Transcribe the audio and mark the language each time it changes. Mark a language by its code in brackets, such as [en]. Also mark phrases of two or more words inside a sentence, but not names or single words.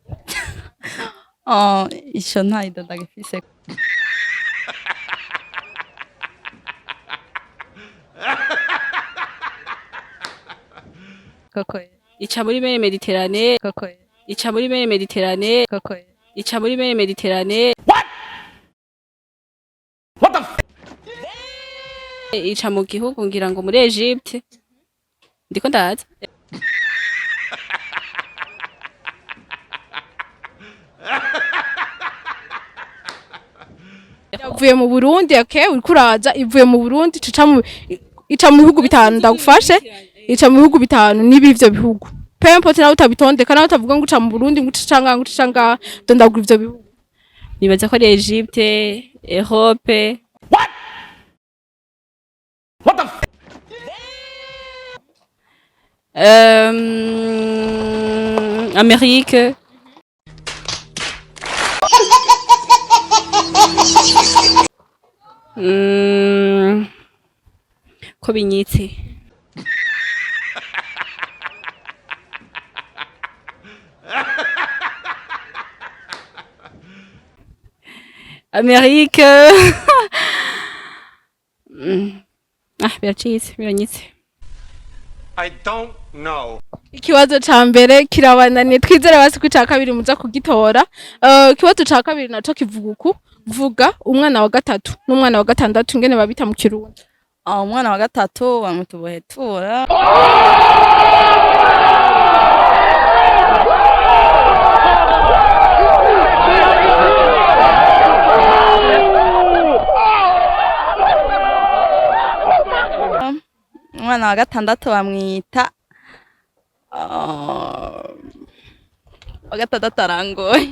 [rn] Ico ntayido ndagifise. Koko ica muri mer Mediterane. koko Ica muri mer Mediterane. koko Ica muri mer Mediterane. [en] What the f? [rn] Ica mu gihugu ngira ngo muri Egypte. Ndiko ndaza. Yavuye mu Burundi okay uriko uraza ivuye mu Burundi ica mu bihugu bitanu ndagufashe ica mu bihugu bitanu n'ibivyo bihugu. [fr] Peu importe [rn] nawe utabitondeka nawe utavuga ngo uca mu Burundi ngo ucanga ndondagura ivyo bihugu. Nibaza ko ari Egypte, Europe. [en] What the f? [rn] Amérique. Ko binyitse. Amérique. Biranyitse. [en] I don't know. [rn] Ikibazo ca mbere kirabananiye twizere basi ko ca kabiri muza kugitora. Ikibazo ca kabiri naco kivuga uku vuga umwana wa gatatu n'umwana wa gatandatu ingene babita mu Kirundi. umwana wa gatatu bamutubohe Tora. Umwana wa gatandatu bamwita wa gatandatu arangoye